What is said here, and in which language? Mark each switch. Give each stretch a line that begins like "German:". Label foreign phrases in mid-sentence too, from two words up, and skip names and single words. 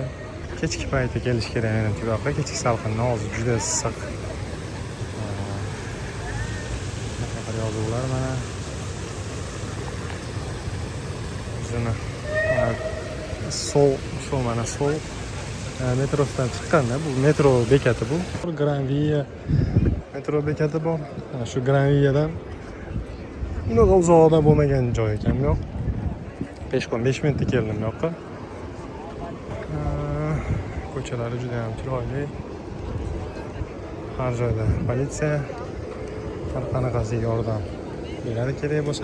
Uzbek: Kechki paytda kelish kerak menimcha bu yoqqa. Kechki salqinda hozir juda issiq. Qanaqa yozuvlar mana. O'zini sol mana sol metrosidan chiqqanda bu metro bekati bu. Gran Via metro bekati bor. Shu Gran Viadan unaqa uzoqda bo'lmagan joy ekan bu yoq. Peshqon 5 minutda keldim bu yoqqa. Ko'chalari juda ham chiroyli. Har joyda politsiya har qanaqasiga yordam beradi kerak bo'lsa.